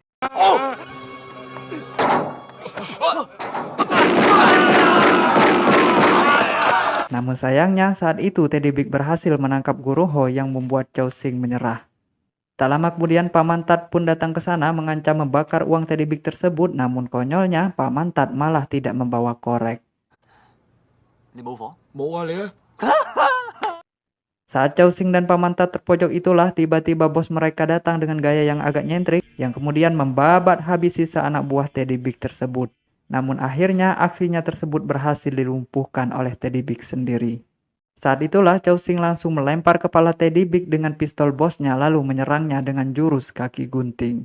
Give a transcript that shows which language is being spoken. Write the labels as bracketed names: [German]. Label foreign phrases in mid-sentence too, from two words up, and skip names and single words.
[Indonesian] Namun sayangnya saat itu Teddy Big berhasil menangkap Guruho yang membuat Chow Sing menyerah. Tak lama kemudian Pamantat pun datang ke sana mengancam membakar uang Teddy Big tersebut, namun konyolnya Pamantat malah tidak membawa korek. [Cantonese] 你冇火？冇啊，你咧？ [Indonesian] Saat Chow Sing dan Pamantat terpojok itulah tiba-tiba bos mereka datang dengan gaya yang agak nyentrik yang kemudian membabat habis sisa anak buah Teddy Big tersebut. Namun akhirnya aksinya tersebut berhasil dilumpuhkan oleh Teddy Big sendiri. Saat itulah Chow Sing langsung melempar kepala Teddy Big dengan pistol bosnya lalu menyerangnya dengan jurus kaki gunting.